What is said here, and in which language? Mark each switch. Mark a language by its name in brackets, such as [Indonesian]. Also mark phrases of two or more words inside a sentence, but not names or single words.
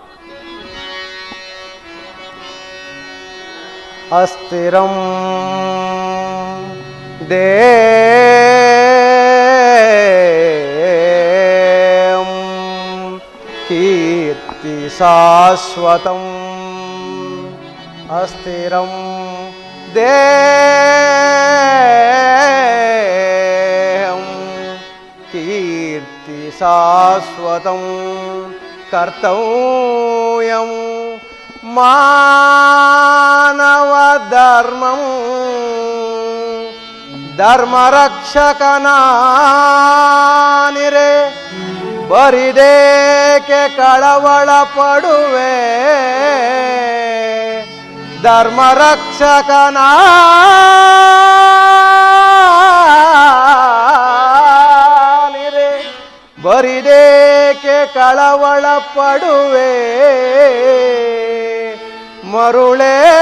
[Sanskrit] ಅಸ್ಥಿರಂ ಕೀರ್ತಿ ಶಾಶ್ವತಂ ಅಸ್ಥಿರಂ ಕೀರ್ತಿ ಶಾಶ್ವತಂ ಕರ್ತವ್ಯಂ ಮಾನವ ಧರ್ಮಂ [Kannada] ಧರ್ಮರಕ್ಷಕನಾನಿರೆ ಬರಿದೇಕೆ ಕಳವಳ ಪಡುವೆ ಧರ್ಮರಕ್ಷಕನಾನಿರೆ ಬರಿದೇಕೆ ಕಳವಳ ಪಡುವೆ ಮರುಳೇ